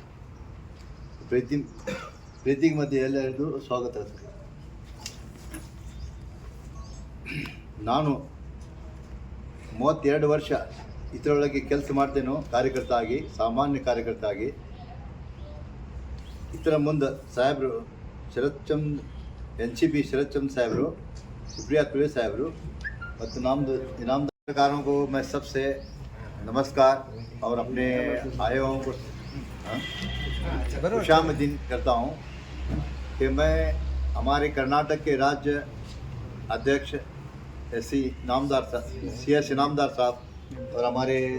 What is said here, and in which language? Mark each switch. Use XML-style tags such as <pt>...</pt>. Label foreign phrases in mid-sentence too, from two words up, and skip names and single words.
<kn>ಪ್ರೀತಿಗೆ ಮಧ್ಯೆ ಎಲ್ಲರಿಗೂ ಸ್ವಾಗತ. ನಾನು 32 ವರ್ಷ ಇದರೊಳಗೆ ಕೆಲಸ ಮಾಡ್ತೇನೋ ಕಾರ್ಯಕರ್ತ ಆಗಿ, ಸಾಮಾನ್ಯ ಕಾರ್ಯಕರ್ತ ಆಗಿ. ಇದರ ಮುಂದೆ ಸಾಹೇಬರು</kn> <hi>NCP शरद चंद साहब, सुप्रिया तुले साहब और इनामदारों को मैं सबसे नमस्कार और अपने आए हुओं को खुशामदीन करता हूँ कि मैं हमारे कर्नाटक के राज्य अध्यक्ष CS इनामदार साहब और हमारे</hi>